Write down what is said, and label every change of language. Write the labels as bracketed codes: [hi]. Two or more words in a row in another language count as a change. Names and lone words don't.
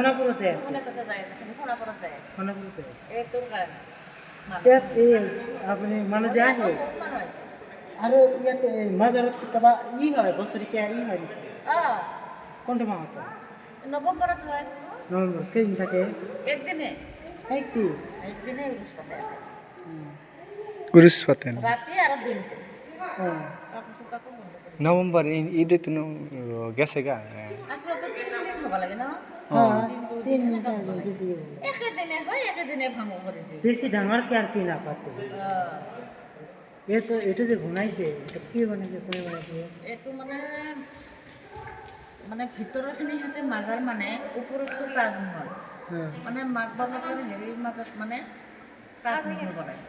[as] জুবিনৰ তাতে যাই আছে, খালি সোণাপুৰত যাই আছে। এইটোৰ কাৰণে আপুনি মানুহ যে আহে আৰু ইয়াতে মাজাৰত কেতিয়াবা হয় বছৰিকীয়া হয় নেকি? কোনটো মাহত? নৱেম্বৰত হয়। নৱেম্বৰ কেইদিন থাকে? একদিনে উরুস পাতেন রাতে আর দিনটো। তাৰপিছত আকৌ বন্ধ কৰি দিয়ে। [bn] নভেম্বর ঈদে তো গেছে গা। [as] আচলতে 3 দিন হ'ব লাগে ন? একেদিনে হয়, একেদিনে ভাঙো কৰি দিয়ে। বেছি ডাঙৰকে আৰু কি নাপাতে। এইটো যে বনাইছে, এটা কি বনাইছে, কোনে বনাইছে? এইটো মানে ভিতৰৰখিনি সিহঁতে মাজাৰ, মানে ওপৰতটো তাজমহল, মানে মাক বাপেকৰ হেৰিৰ মাজত মানে তাজমহল বনাইছে।